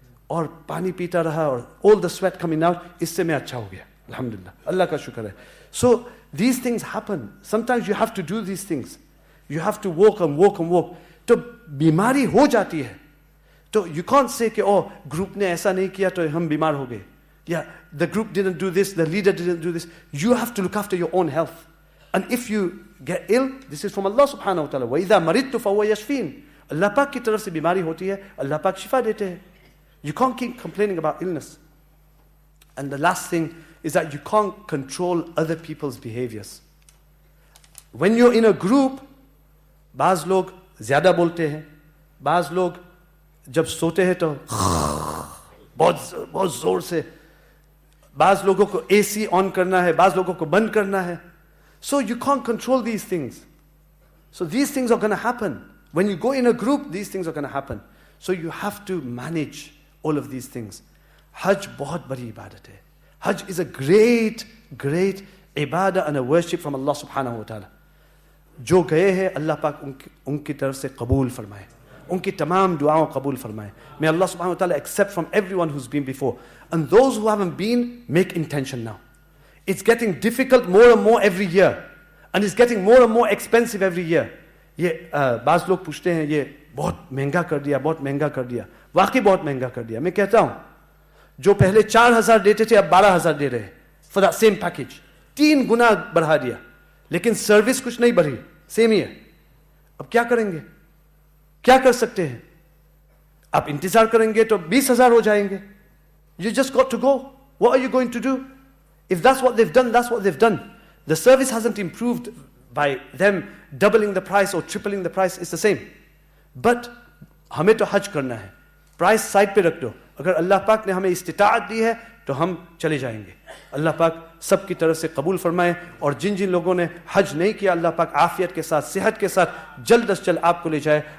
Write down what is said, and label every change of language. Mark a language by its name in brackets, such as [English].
[Hindi] और पानी पीता रहा और [English] all the sweat coming out, [Hindi] इससे मैं अच्छा हो गया, alhamdulillah. अल्लाह का शुक्र है. [English] So these things happen. Sometimes you have to do these things. You have to walk and walk and walk. [Hindi] तो बीमारी हो जाती है. तो [English] you can't say [Hindi] कि oh group ने ऐसा नहीं किया तो हम बीमार हो गए. [English] Yeah, the group didn't do this, the leader didn't do this. You have to look after your own health. And if you get ill, this is from Allah subhanahu wa ta'ala. [Arabic] وَإِذَا مَرِضْتُ فَهُوَ يَشْفِينَ. [Hindi] Allah पाक की तरफ से बीमारी होती है, Allah पाक शिफा देते हैं. [English] You can't keep complaining about illness. And the last thing is that you can't control other people's behaviors. When you're in a group, [Hindi] बाज लोग ज़्यादा बोलते हैं, बाज लोग जब सोते हैं तो बहुत जोर से, बाज लोगों को AC ऑन करना है, बाज लोगों को बंद करना है. [English] So you can't control these things. So these things are going to happen. When you go in a group, these things are going to happen. So you have to manage all of these things. [Hindi] Hajj बहुत बड़ी इबादत है. [English] Hajj is a great ibadah and a worship from Allah subhanahu wa ta'ala. [Hindi] जो गए हैं अल्लाह पाक उनकी तरफ से कबूल फरमाए, उनकी तमाम दुआओं कबूल फरमाए. [English] May Allah subhanahu wa ta'ala accept from everyone who's been before. And those who haven't been, make intention now. It's getting difficult more and more every year. And it's getting more and more expensive every year. [Hindi] ये बाज़ लोग पूछते हैं ये बहुत महंगा कर दिया. वाकई बहुत महंगा कर दिया. मैं कहता हूँ जो पहले 4,000 देते थे अब 12,000 दे रहे हैं [English] for that same package. [Hindi] 3 गुना बढ़ा दिया, लेकिन सर्विस कुछ नहीं बढ़ी, सेम ही है. अब क्या करेंगे? क्या कर सकते हैं? आप इंतजार करेंगे तो 20,000 हो जाएंगे. [English] You just got to go. What are you going to do? If that's what they've done, that's what they've done. The service hasn't improved by them doubling the price or tripling the price. It's the same. [Hindi] But हमें तो हज करना है. Price side पे रख दो. अगर अल्लाह पाक ने हमें इस्तिताअत दी है तो हम चले जाएंगे. अल्लाह पाक सबकी तरफ से कबूल फरमाए. और जिन लोगों ने हज नहीं किया अल्लाह पाक आफियत के साथ, सेहत के साथ जल्द अज जल्द आपको ले जाए.